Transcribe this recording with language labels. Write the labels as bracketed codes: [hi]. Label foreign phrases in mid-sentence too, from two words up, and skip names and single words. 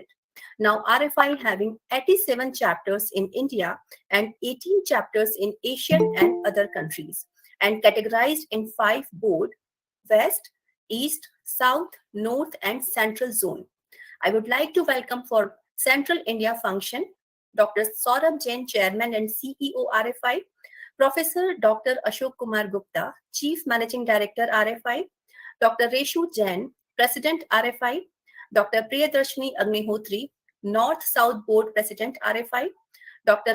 [en] Now, RFI having 87 chapters in India and 18 chapters in Asian and other countries, and categorized in 5 board: West, East, South, North, and Central Zone. I would like to welcome for Central India function Dr. Saurabh Jain, Chairman and CEO RFI, Professor Dr. Ashok Kumar Gupta, Chief Managing Director RFI, Dr. Reshu Jain, President RFI, Dr. Priyadarshini Agnihotri, North-South Board President RFI, Dr.